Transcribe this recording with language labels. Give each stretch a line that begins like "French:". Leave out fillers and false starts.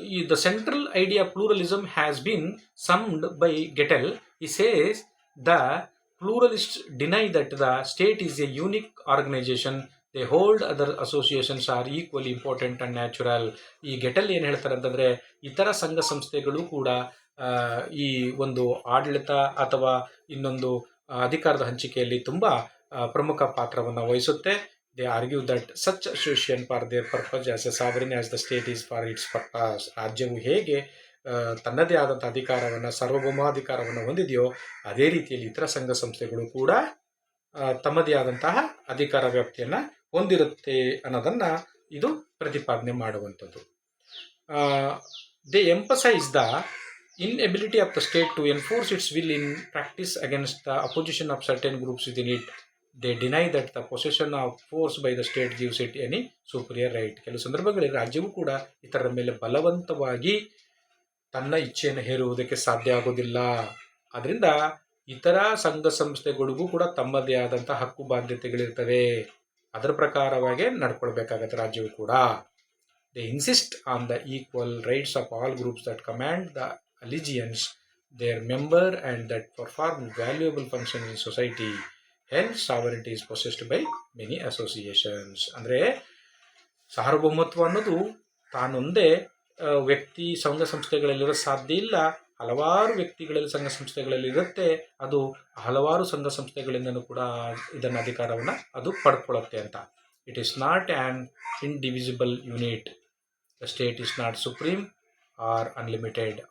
English: The central idea of pluralism has been summed by Gettel. He says the pluralists deny that the state is a unique organization. They hold other associations are equally important and natural.
Kannada: ಈ ಗೆಟಲ್ ಏನು ಹೇಳ್ತಾರೆ ಅಂತಂದರೆ, ಇತರ ಸಂಘ ಸಂಸ್ಥೆಗಳು ಕೂಡ ಈ ಒಂದು ಆಡಳಿತ ಅಥವಾ ಇನ್ನೊಂದು ಅಧಿಕಾರದ ಹಂಚಿಕೆಯಲ್ಲಿ ತುಂಬ ಪ್ರಮುಖ ಪಾತ್ರವನ್ನು ವಹಿಸುತ್ತೆ.
English: They argue that such association for their purpose as a sovereign as the state is for its purpose.
Kannada: ರಾಜ್ಯವು ಹೇಗೆ ತನ್ನದೇ ಆದಂಥ ಅಧಿಕಾರವನ್ನು, ಸಾರ್ವಭೌಮಾಧಿಕಾರವನ್ನು ಹೊಂದಿದೆಯೋ ಅದೇ ರೀತಿಯಲ್ಲಿ ಇತರ ಸಂಘ ಸಂಸ್ಥೆಗಳು ಕೂಡ ತಮ್ಮದೇ ಆದಂತಹ ಅಧಿಕಾರ ವ್ಯಾಪ್ತಿಯನ್ನು ಹೊಂದಿರುತ್ತೆ ಅನ್ನೋದನ್ನು ಇದು ಪ್ರತಿಪಾದನೆ ಮಾಡುವಂಥದ್ದು.
English: They emphasize the inability of the state to enforce its will in practice against the opposition of certain groups within it. They deny that the possession of force by the state gives it any superior right.
Kannada: ಕೆಲವು ಸಂದರ್ಭಗಳಲ್ಲಿ ರಾಜ್ಯವು ಕೂಡ ಇತರರ ಮೇಲೆ ಬಲವಂತವಾಗಿ ತನ್ನ ಇಚ್ಛೆಯನ್ನು ಹೇರುವುದಕ್ಕೆ ಸಾಧ್ಯ ಆಗೋದಿಲ್ಲ. ಅದರಿಂದ ಇತರ ಸಂಘ ಸಂಸ್ಥೆಗಳಿಗೂ ಕೂಡ ತಮ್ಮದೇ ಆದಂಥ ಹಕ್ಕು ಬಾಧ್ಯತೆಗಳಿರ್ತವೆ, ಅದರ ಪ್ರಕಾರವಾಗಿ ನಡ್ಕೊಳ್ಬೇಕಾಗತ್ತೆ ರಾಜ್ಯವು ಕೂಡ.
English: They insist on the equal rights of all groups that command the allegiance their member and that perform valuable functions in society. Hence sovereignty is possessed by many associations.
Kannada: ಅಂದರೆ ಸಾರ್ವಭೌಮತ್ವ ಅನ್ನೋದು ತಾನೊಂದೇ ವ್ಯಕ್ತಿ ಸಂಘ ಸಂಸ್ಥೆಗಳಲ್ಲಿರೋ ಸಾಧ್ಯ ಇಲ್ಲ, ಹಲವಾರು ವ್ಯಕ್ತಿಗಳಲ್ಲಿ ಸಂಘ ಸಂಸ್ಥೆಗಳಲ್ಲಿ ಇರುತ್ತೆ, ಅದು ಹಲವಾರು ಸಂಘ ಸಂಸ್ಥೆಗಳಿಂದನೂ ಕೂಡ ಇದನ್ನ ಅಧಿಕಾರವನ್ನು ಅದು ಪಡ್ಕೊಳ್ಳುತ್ತೆ ಅಂತ.
English: It is not an indivisible unit. The state is not supreme or unlimited.